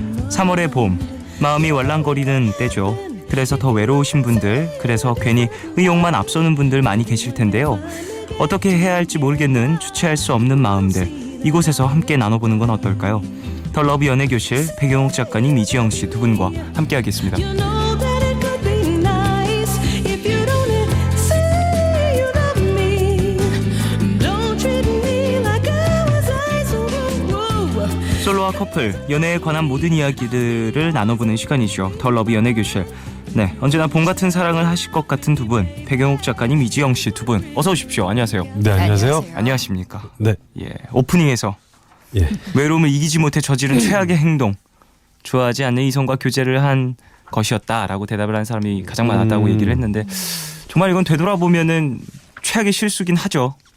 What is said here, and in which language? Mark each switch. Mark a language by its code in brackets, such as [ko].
[ko] 3월의 봄, 마음이 war랑거리는 때죠. 그래서 더 외로우신 분들, 그래서 괜히 의욕만 앞서는 분들 많이 계실 텐데요. 어떻게 해야 할지 모르겠는 주체할 수 없는 마음들, 이곳에서 함께 나눠보는 건 어떨까요? 더 러브 연애교실 백영욱 작가님, 이지영 씨 두 분과 함께하겠습니다. [en] you know that it could be nice if you don't say you love me. Don't treat me like I was ice. Whoa. [ko] 솔로와 커플, 연애에 관한 모든 이야기들을 나눠보는 시간이죠. 더 러브 연애교실. 네, 언제나 봄 같은 사랑을 하실 것 같은 두 분, 백영욱 작가님, 이지영 씨 두 분, 어서 오십시오. 안녕하세요. 네, 안녕하세요. 안녕하십니까? 네, 예, 오프닝에서 예. 외로움을 이기지 못해 저지른 최악의 행동, 좋아하지 않는 이성과 교제를 한 것이었다라고 대답을 한 사람이 가장 많았다고 얘기를 했는데, 정말 이건 되돌아보면은 최악의 실수긴 하죠.